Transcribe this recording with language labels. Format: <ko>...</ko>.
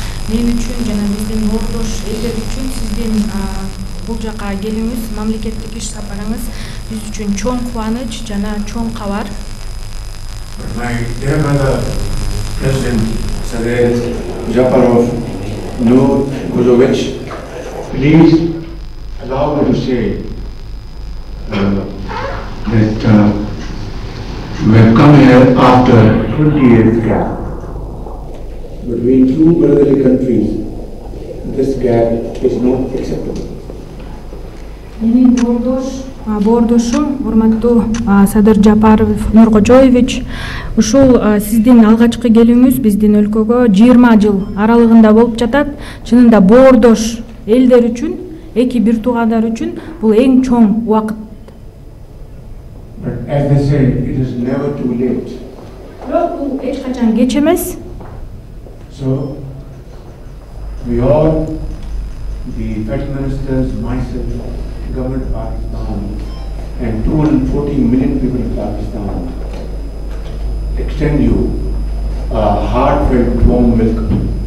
<ky>Мен үчүн жана биздин ордош элдер үчүн сиздин бул жака келүүңүз, мамлекеттик иш сапарыңыз биз үчүн чоң кубаныч жана чоң кабар.</ky> <en>My dear brother, President Saleem Japarov Nurkojovich, please allow me to say that we have come here after 20 years gap. Between two brotherly countries, this gap is not acceptable.</en> <ky>Менин боордошум урматтуу Садыр Жапаров Нуркожоевич, ушул сиздин алгачкы келүүңүз биздин өлкөгө 20 жыл аралыгында болуп жатат. Чынында боордош элдер үчүн, эки бир туугандар үчүн бул эң чоң убакыт.</ky> <en>But as they say, it is never too late.</en> <ky>Бирок бул эч качан кеч эмес.</ky> <en>So, we all, the Federal Ministers, myself, the government of Pakistan, and 240 million people in Pakistan, extend you a heartfelt warm welcome.</en>